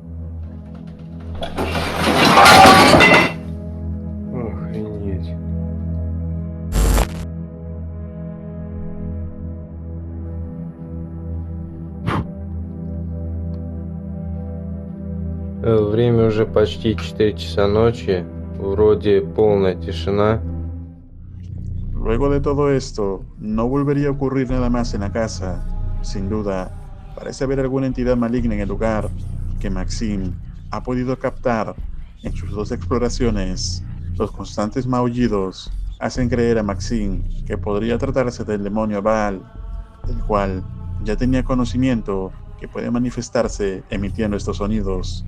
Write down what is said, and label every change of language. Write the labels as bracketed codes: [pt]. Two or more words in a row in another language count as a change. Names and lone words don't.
[ru] Охренеть. Время уже почти 4 часа ночи. Вроде полная тишина. [es] Luego de todo esto, no volvería a ocurrir nada más en la casa. Sin duda, parece haber alguna entidad maligna en el lugar que Maxim ha podido captar en sus 2 exploraciones. Los constantes maullidos hacen creer a Maxim que podría tratarse del demonio Baal, del cual ya tenía conocimiento que puede manifestarse emitiendo estos sonidos.